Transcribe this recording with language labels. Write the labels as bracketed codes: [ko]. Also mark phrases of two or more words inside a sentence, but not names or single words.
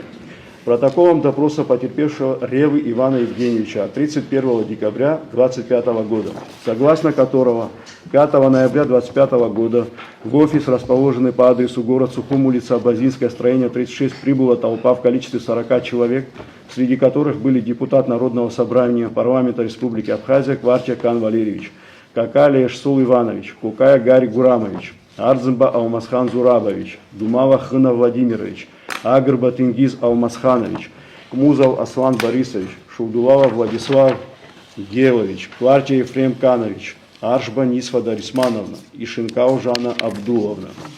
[ru] Протоколом допроса потерпевшего Ревы Ивана Евгеньевича от 31 декабря 2025 года, согласно которого 5 ноября 2025 года в офис, расположенный по адресу город Сухум, улица Абазинская, строение 36, прибыла толпа в количестве 40 человек, среди которых были депутат Народного собрания парламента Республики Абхазия Кварча Кан Валерьевич, Какалия Шсул Иванович, Кукая Гарри Гурамович, Арзымба Алмазхан Зурабович, Думава Хына Владимирович, Агрба Тенгиз Алмазханович, Кмузов Аслан Борисович, Шулдулава Владислав Гелович, Кварча Ефрем Канович, Аршба Нисфа Дарисмановна и Шинкау Жанна Абдуловна.